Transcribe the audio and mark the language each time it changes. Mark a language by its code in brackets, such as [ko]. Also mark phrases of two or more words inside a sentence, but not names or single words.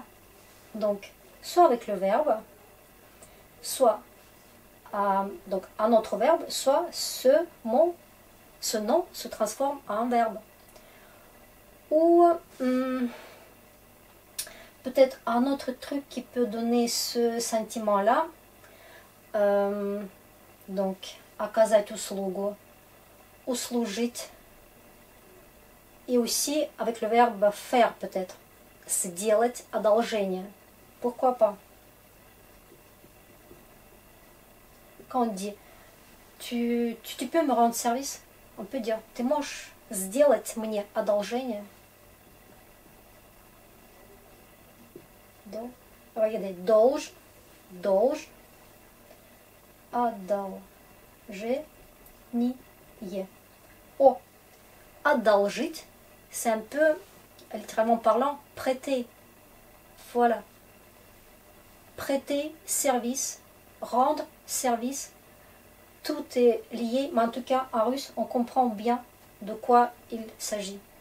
[fr] Donc, soit avec le verbe, soit donc un autre verbe, soit ce nom se transforme en verbe. Ou peut-être un autre truc qui peut donner ce sentiment-là. Donc, [ru] оказать услугу, услужить. [fr] Et aussi avec le verbe faire peut-être. [ru] Сделать одолжение. [fr] Pourquoi pas? Quand on dit tu peux me rendre service, on peut dire [ru] ты можешь сделать мне одолжение. Regardez, должен, одолжение. О, одолжить, [fr] c'est un peu, littéralement parlant, prêter. Voilà. Prêter, service, rendre, service. Tout est lié, mais en tout cas, en russe, on comprend bien de quoi il s'agit.